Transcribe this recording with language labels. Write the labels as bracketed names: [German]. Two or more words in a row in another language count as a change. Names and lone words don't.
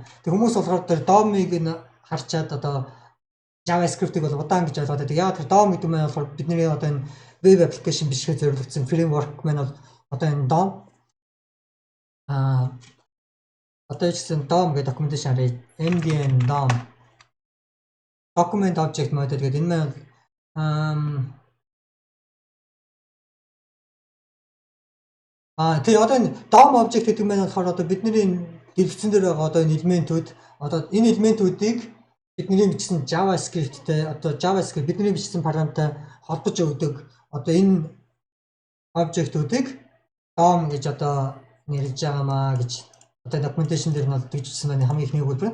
[Mongolian] Тэг хүмүүс болохоор тэр DOM-ыг нь харчаад одоо JavaScript-ийг бол удаан гэж ойлгоод байдаг. Яг тэр DOM гэдэг нь болохоор бидний одоо энэ [English] web application [Mongolian] бичгээр зориулсан framework маань бол одоо энэ DOM одоо жишээ нь DOM гэдэг [English] documentation array MDN DOM document object model [Mongolian] гэдэг энэ маань тэгээ одоо энэ [English] DOM object [Mongolian] гэдэг нь болохоор одоо бидний дэлгэцэн дээр байгаа одоо энэ элементүүд одоо энэ элементүүдийг бидний бичсэн JavaScript-тэй одоо JavaScript бидний бичсэн параметртай холбож өгдөг одоо энэ object-уудыг DOM гэж одоо нэрлэж байгаамаа гэж одоо documentation дээр нь бол тэгжсэн байна хамгийн ихний өгүүлбэр.